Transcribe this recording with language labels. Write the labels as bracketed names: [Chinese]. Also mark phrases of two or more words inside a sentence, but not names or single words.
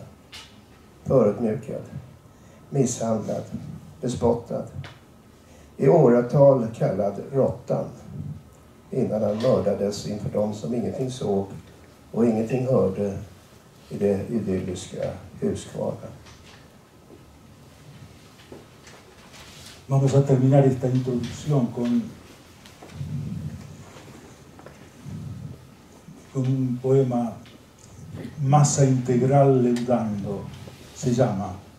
[Swedish] Förödmjukad, misshandlad, bespottad. I åratal kallad råttan innan han mördades inför de som ingenting såg och ingenting hörde i det idylliska Husqvarna. [Spanish] Vamos a terminar esta introducción con un poema, Masa Integral Leudando, se llama.